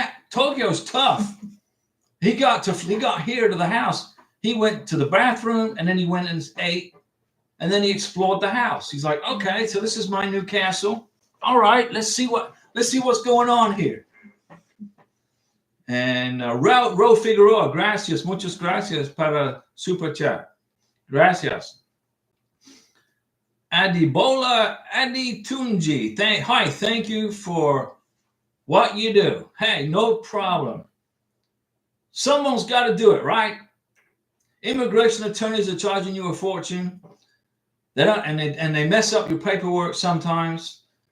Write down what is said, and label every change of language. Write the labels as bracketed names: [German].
[English] Tokyo's tough. He got here to the house. He went to the bathroom and then he went and ate, and then he explored the house. He's like, okay, so this is my new castle. All right, let's see what's going on here. And [Spanish] Ro Figueroa, gracias, muchas gracias para super chat. Gracias. [English] Adibola Aditunji, thank you for what you do. Hey, no problem. Someone's got to do it, right? Immigration attorneys are charging you a fortune. They mess up your paperwork sometimes.